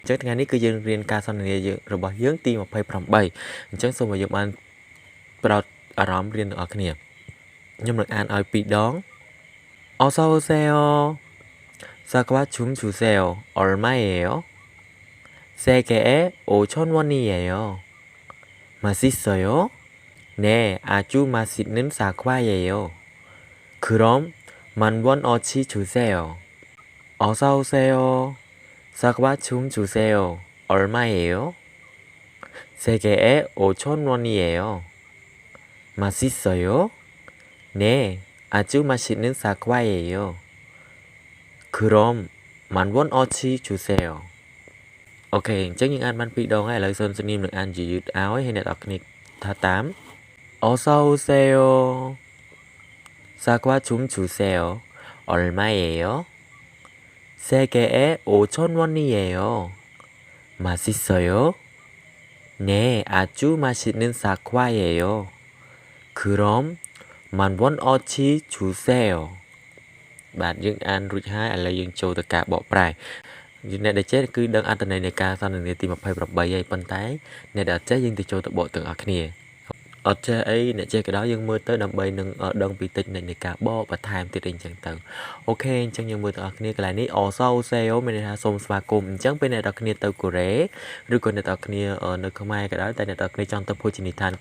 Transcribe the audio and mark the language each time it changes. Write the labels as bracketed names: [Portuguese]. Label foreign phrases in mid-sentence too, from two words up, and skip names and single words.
[Khmer] ចឹងថ្ងៃនេះគឺយើងរៀនការសន្ទនារបស់យើងទី28អញ្ចឹងសូមឲ្យយើងបានប្រោតអារម្មណ៍រៀនទាំងអស់គ្នាខ្ញុំនឹងអានឲ្យ2ដង [Korean] 어서 오세요. 사과 좀 주세요. 얼마예요? 3개에 5,000원이에요. 맛있어요? 네, 아주 맛있는 사과예요. 그럼 10,000원어치 주세요. 어서 오세요. 사과 좀 주세요. 얼마예요? 3개에 5,000원이에요. 맛있어요? 네, 아주 맛있는 사과예요. 그럼 10,000원어치 주세요. [Khmer] អូខេអញ្ចឹងយើងអានបាន2ដងហើយឥឡូវសូមស្នៀមនឹងអានយឺតៗឲ្យអ្នកនរគ្នាថាតាម [Korean] 어서 오세요. 사과 좀 주세요. 얼마예요? 3개에 5,000원이에요. 맛있어요? 네, 아주 맛있는 사과예요. 그럼 10,000원어치 주세요. [Khmer] បាទយើងអានរួចហើយឥឡូវយើងចូលទៅការបកប្រែអ្នកដែលចេះគឺដឹងអត្ថន័យនៃការសន្ទនាទី28ហើយប៉ុន្តែអ្នកដែលអត់ចេះយើងទៅចូលទៅបកទាំងអស់គ្នាអត់ចេះអីអ្នកចេះក៏ដោយយើងមើលទៅដើម្បីនឹងដឹងពីតិចនៃការបក បន្ថែមទៀតអីចឹងទៅអូខេអញ្ចឹងយើងមើលទាំងអស់គ្នាកន្លែងនេះ also seo មានន័យថាសូមស្វាគមន៍អញ្ចឹងពេលអ្នកទាំងគ្នាទៅកូរ៉េឬក៏អ្នកទាំងគ្នានៅខ្មែរក៏ដោយតែអ្នកទាំងគ្នាចង់ទៅភោជនីយដ្ឋានកូ